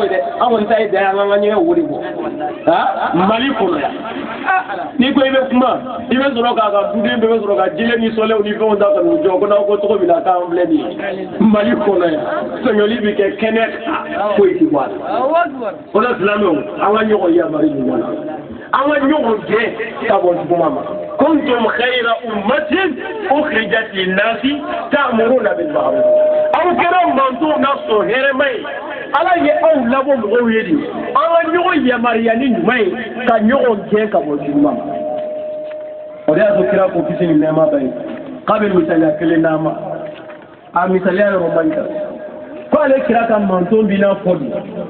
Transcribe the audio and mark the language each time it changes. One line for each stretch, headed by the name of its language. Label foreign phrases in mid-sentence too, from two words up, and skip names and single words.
Bambara: ye dɛ an kɔni ta ye dan ye an ka ɲɛgɛn wo de bɔ mali kɔnɔ yan n'i ko i bɛ kuma i bɛ sɔrɔ k'a ka duden bɛɛ bɛ sɔrɔ ka jele ni sɔlɛw ni fɛnw ta ka n'u jɔ ko n'aw ko cogo min na k'an filɛ nin ye mali kɔnɔ yan sɔnyɔli bɛ kɛ kɛnɛ foyi ti bɔ a la o la silamɛw an ka ɲɔgɔn yamari ɲɔgɔn na an ka ɲɔgɔn gɛn ka bɔ juguman ma
Arabic: كنتم خير أمة أخرجت للناس تأمرون بالمعروف
Bambara: aw kɛra mantow na sɔn hɛrɛma ye ala ye aw labɔ mɔgɔw ye de an ka ɲɔgɔn yamariya ni ɲuman ye ka ɲɔgɔn gɛn ka bɔ juguman ma o de y'a to kira ko kisi ni nɛɛma bɛ ye k'a bɛ misaliya kelen d'an ma a misaliya yɔrɔ man ɲi ko ale kira ka manton b'i n'a fɔ bi